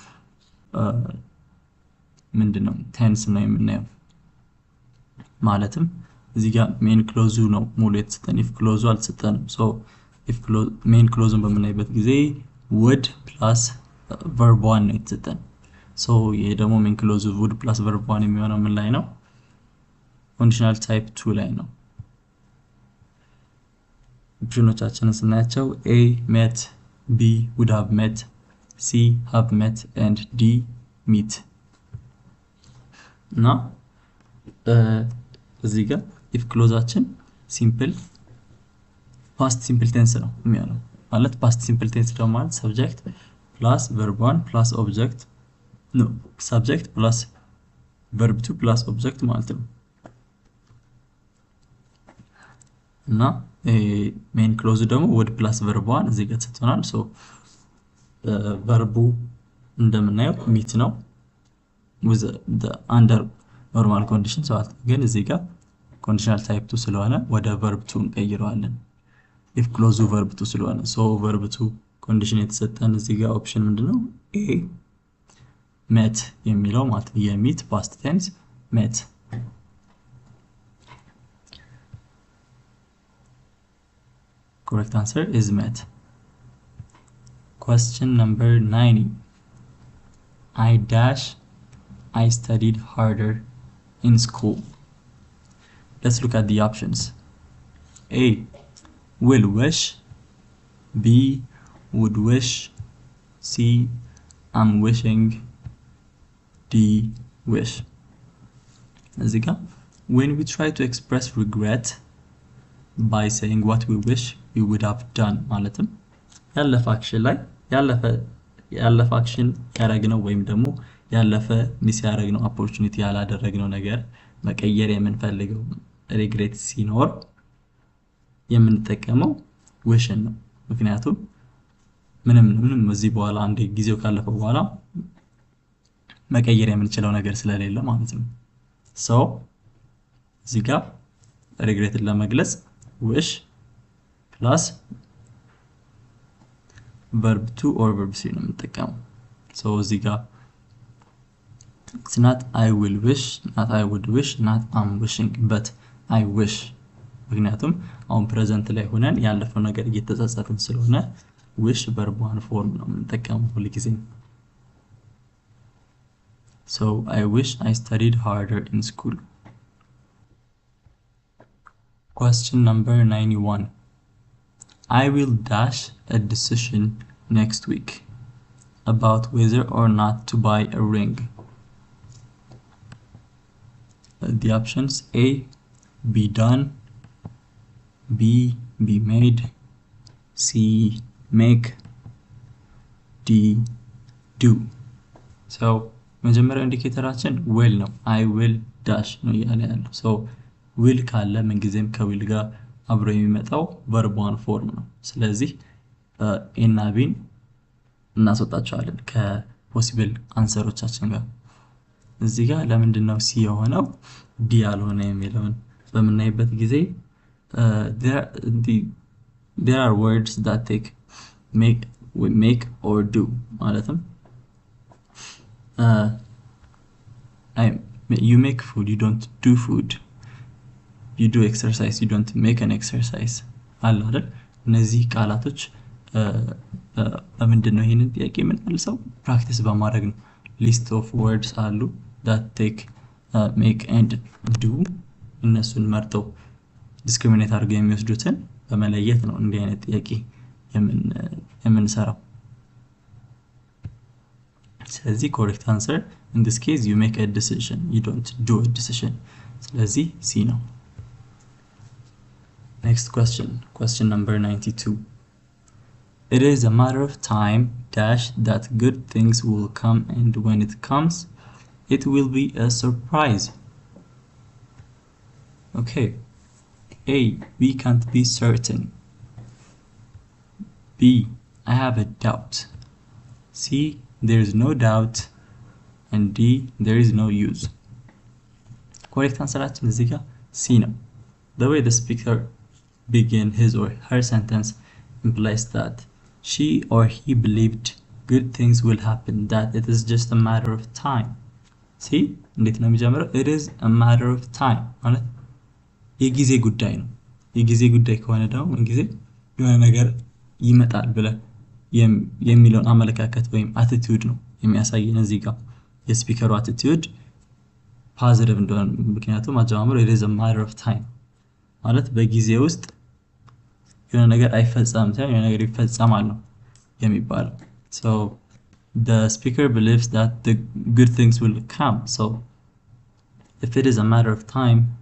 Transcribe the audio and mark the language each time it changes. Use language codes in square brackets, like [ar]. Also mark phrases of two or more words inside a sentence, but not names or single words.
[am] ምንድነው ቴንስ ነው የምናየው ማለትም እዚህ ጋር [en] main clause [am] ነው ሙሉ የተሰጠን [en] if clause [am] አልተሰጠንም [en] so if clause main clause [am] በምናይበት ጊዜ [en] would plus verb 1 [am] ነው የተሰጠን ሶ ይሄ ደግሞ [en] main clause would plus verb 1 [am] የሚሆነው ምን ላይ ነው [en] conditional type 2 [am] ላይ ነው ኦፕሽኖቻችንን ስናያቸው [en] A met B would have met C have met and D meet [am] እና እዚህ ጋር [en] if clause simple past simple tense [am] ነው የሚሆነው ማለት [en] past simple tense [am] ደግሞ ማለት [en] subject plus verb 1 plus object no subject plus verb 2 plus object [am] ማለት ነው እና [en] main clause [am] ደግሞ [en] would plus verb 1 [am] እዚህ ጋር ተሰጥቷል [en] so verb [am] እንደምናየው meet ነው [en] with the under normal conditions [am] ግን እዚህ ጋር [en] conditional type 2 [am] ስለሆነ ወደ [en] verb 2 [am] እንቀይረዋለን [en] if clause verb 2 [am] ስለሆነ [en] so verb 2 condition [am] የተሰጠን እዚህ ጋር ኦፕሽን ምንድነው [en] A met [am] የሚለው ማለት ነው የmeet [en] past tense met correct answer is met question number 90 I studied harder in school let's look at the options A will wish B would wish C I'm wishing D wish as again when we try to express regret by saying what we wish we would have done [am] ማለትም ያለፈ አክሽን ላይ ያለፈ አክሽን ያረግነው ወይም ደግሞ ያለፈ ሚስ ያረግነው ኦፖርቹኒቲ ያላደረግነው ነገር መቀየር የምንፈልገው ሪግሬት ሲኖር የምንጠቀመው ዊሽን ነው ምክንያቱም ምንም እዚህ በኋላ አንድ ጊዜው ካለፈ በኋላ መቀየር የምንችለው ነገር ስለሌለ ማለት ነው so እዚህ ጋር ሪግሬትን ለመግለጽ [en] wish plus verb 2 or verb 3 [am] ነው የምንጠቀመው so እዚህ ጋር [en] it's not I will wish not I would wish not I'm wishing but I wish [am] ምክንያቱም አሁን ፕሬዘንት ላይ ሆነን ያለፈው ነገር እየተጸጸትን ስለሆነ [en] wish verb 1 form [am] ነው የምንጠቀመው ሁሉ ጊዜ [en] so I wish I studied harder in school question number 91 I will dash a decision next week about whether or not to buy a ring. The options: A, be done, B, be made, C, make, D, do. [am] So መጀመሪያው ኢንዲኬተራችን will ነው። [en] I will dash [am] ነው እያለ ያለው። so will ካለ ምንጊዜም ከዊል ጋር አብሮ የሚመጣው [en] verb one form [am] ነው። ስለዚህ A እና B እናስወጣቸዋለን [en] possible answers [am] ጋር። እዚህ ጋር ለምንድነው C የሆነው D ያልሆነ የሚለውን በምናይበት ጊዜ [en] there are words that take make or do ማለትም you make food, you don't do food. You do exercise, you don't make an exercise. [am] አለ አይደል? እነዚህ ቃላቶች በምንድነው ይሄንን ጥያቄ የምንመልሰው? ፕራክቲስ በማድረግ ነው። [en] list of words [am] አሉ [en] that take make and do [am] እነሱን መርጠው ዲስክሪሚኔት አድርገው የሚወስዱትን በመለየት ነው እንዲህ አይነት ጥያቄ የምንሰራው። ስለዚህ [en] correct answer in this case you make a decision, you don't do a decision. [am] ስለዚህ C ነው። [en] Next question, question number 92. It is a matter of time dash that good things will come, and when it comes it will be a surprise. Okay. A, we can't be certain. B, I have a doubt. C, there is no doubt. And D, there is no use. Correct answer [am] እዚህ ጋር C ነው. [en] The way the speaker begin his or her sentence implies that she or he believed good things will happen, that it is just a matter of time. See? [am] እንዴት ነው የሚጀምረው? [en] It is a matter of time [am] ማለት የጊዜ ጉዳይ ነው። የጊዜ ጉዳይ ከሆነ ደግሞ ምን ጊዜ የሆነ ነገር ይመጣል ብለ የሚለውን አመለካከት ወይም attitude ነው የሚያሳየን እዚህ ጋር። የስፒከሩ attitude ፖዚቲቭ እንደሆነ ምክንያቱም አጀማመሩ [en] it is a matter of time [am] ማለት በጊዜ ውስጥ የሆነ ነገር አይፈጸምም ሳይሆን የሆነ ነገር ይፈጸማል ነው የሚባለው። [en] so the speaker believes that the good things will come, so if it is a matter of time